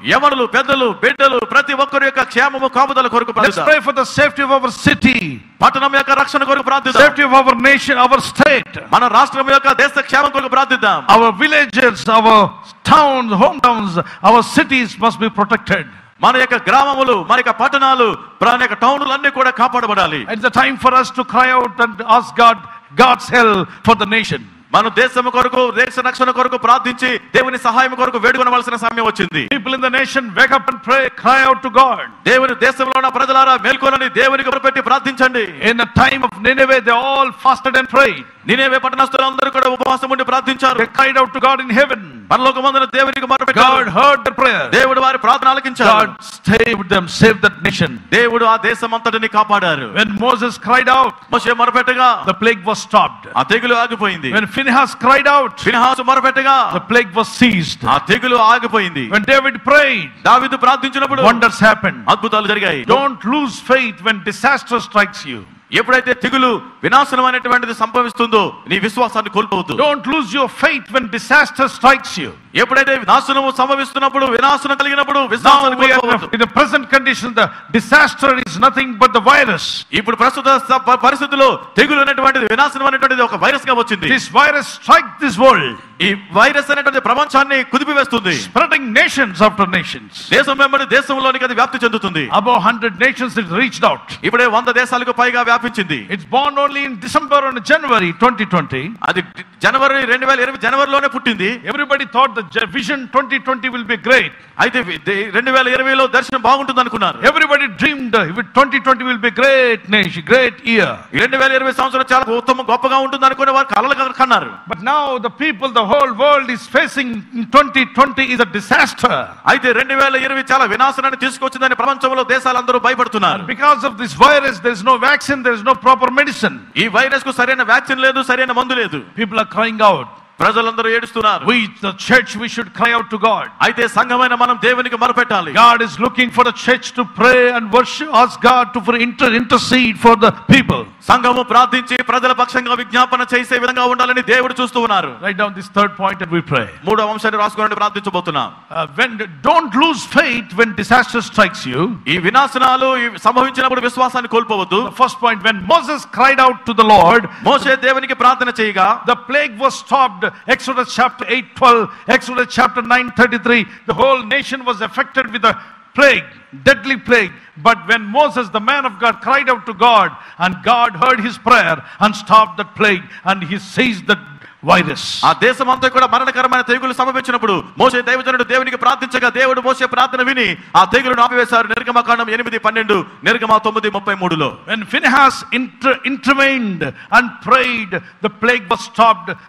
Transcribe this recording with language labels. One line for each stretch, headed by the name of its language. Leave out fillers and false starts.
Telugu: యవనులు, పెద్దలు, బిడ్డలు ప్రతి ఒక్కరి యొక్క క్షేమము కాపుదల కొరకు
English: Let's
Telugu: ప్రార్థిద్దాం.
English: pray for the safety of our city,
Telugu: పట్టణం యొక్క రక్షణ కొరకు ప్రార్థిద్దాం.
English: safety of our nation, our state,
Telugu: మన రాష్ట్రం యొక్క దేశ క్షేమం కొరకు ప్రార్థిద్దాం.
English: our villages, our towns, hometowns, our cities must be protected.
Telugu: మన యొక్క గ్రామములు, మన యొక్క పట్టణాలు, మన యొక్క టౌన్లు అన్ని కూడా కాపాడబడాలి.
English: It's the time for us to cry out and ask God's help for the nation.
Telugu: మన దేశం కొరకు, దేశ రక్షణ కొరకు ప్రార్థించి దేవుని సహాయం కొరకు వేడుకొనవలసిన సమయం వచ్చింది.
English: People in the nation, wake up and pray, cry out to God.
Telugu: దేవుని దేశంలో ఉన్న ప్రజలారా మేల్కొనని దేవునికి మొరపెట్టి ప్రార్థించండి.
English: In the time of Nineveh, they all fasted and prayed.
Telugu: నినెవె పట్టణస్థులందరూ కూడా ఉపవాసం ఉండి ప్రార్థించారు.
English: They cried out to God in heaven.
Telugu: పరలోకమందున దేవునికి మొరపెట్టారు.
English: God heard their prayer.
Telugu: దేవుడు వారి ప్రార్థన ఆలకించాడు.
English: God saved them, saved that nation.
Telugu: దేవుడు ఆ దేశమంతటిని కాపాడారు.
English: When Moses cried out,
Telugu: Moshe మొరపెట్టగా
English: the plague was stopped.
Telugu: ఆ తెగులు ఆగిపోయింది.
English: When Phinehas cried out,
Telugu: Phinehas మొరపెట్టగా
English: the plague was ceased.
Telugu: ఆ తెగులు ఆగిపోయింది.
English: When David prayed,
Telugu: దావీదు ప్రార్థించినప్పుడు
English: wonders happened.
Telugu: అద్భుతాలు జరిగాయి.
English: Don't lose faith when disaster strikes you.
Telugu: ఎప్పుడైతే తెగులు వినాశనం అనేటువంటిది సంభవిస్తుందో నీ విశ్వాసాన్ని కోల్పోవద్దు.
English: Don't lose your faith when disaster strikes you.
Telugu: ఎప్పుడైతే నాశనము సంభవిస్తున్నప్పుడు, వినాశనం కలిగినప్పుడు
English: Now
Telugu: విశ్వాసాన్ని
English: we are
Telugu: కోల్పోవద్దు.
English: in the present condition, the disaster is nothing but the virus.
Telugu: ఇప్పుడు ప్రస్తుత పరిస్థితుల్లో తెగులు అనేటువంటిది, వినాశనం అనేటువంటిది ఒక వైరస్ గా వచ్చింది.
English: This virus strikes this world,
Telugu: ఈ వైరస్ అనేటువంటి ప్రపంచాన్ని కుదిపివేస్తుంది.
English: spreading nations after nations.
Telugu: దేశం వెంబడి దేశంలోనికి అది వ్యాప్తి చెందుతుంది.
English: Above 100 nations it reached out.
Telugu: ఇప్పుడే 100 దేశాలకు పైగా వ్యాపించింది.
English: It's born only in December and January 2020.
Telugu: అది జనవరి 2020 జనవరిలోనే పుట్టింది.
English: Everybody thought the vision 2020 will be great.
Telugu: అయితే 2020లో దర్శనం బాగుంటుంది అనుకున్నారు.
English: Everybody dreamed 2020 will be great nation, great year.
Telugu: 2020 సంవత్సరం చాలా ఉత్తమ గొప్పగా ఉంటుంది అనుకునే వారు కలలు కన్నారు.
English: But now the people, the whole world is facing 2020 is a disaster.
Telugu: అయితే 2020 చాలా వినాశనాన్ని తీసుకొచ్చిందని ప్రపంచంలో దేశాలందరూ భయపడుతున్నారు.
English: Because of this virus, there is no vaccine, there is no proper medicine.
Telugu: ఈ వైరస్ కు సరైన వ్యాక్సిన్ లేదు, సరైన మందు లేదు.
English: People are crying out.
Telugu: ప్రజలందరూ ఏడుస్తున్నారు.
English: We, the church, we should cry out to God.
Telugu: అయితే సంఘమైన మనం దేవునికి మొరపెట్టాలి.
English: God is looking for the church to pray and worship, ask God to intercede for the people.
Telugu: సంఘము ప్రార్థించి ప్రజల పక్షంగా విజ్ఞాపన చేసే విధంగా ఉండాలని దేవుడు చూస్తూ ఉన్నారు.
English: Write down this third point and we pray.
Telugu: మూడవ అంశాన్ని రాసుకోండి, ప్రార్థించబోతున్నాం.
English: Don't lose faith when disaster strikes you.
Telugu: ఈ వినాశనాలు సంభవించినప్పుడు విశ్వాసాన్ని కోల్పోవద్దు.
English: The first point, when Moses cried out to the Lord,
Telugu: మోషే దేవునికి ప్రార్థన చేయగా
English: the plague was stopped. Exodus chapter 8:12, Exodus chapter 9:33, the whole nation was affected with a plague, deadly plague. But when Moses, the man of God, cried out to God, and God heard his prayer and stopped that plague, and he seized that virus.
Telugu: ఆ దేశమంతా కూడా మరణకరమైన తెగులు సంభవించినప్పుడు మోషే దైవజనుడు దేవునికి ప్రార్థించగా దేవుడు మోషే ప్రార్థన విని ఆ తెగులును ఆపివేశారు. నిర్గమకాండం 8:12, నిర్గమ 9:33లో.
English: When Phinehas intervened and prayed, the plague was stopped.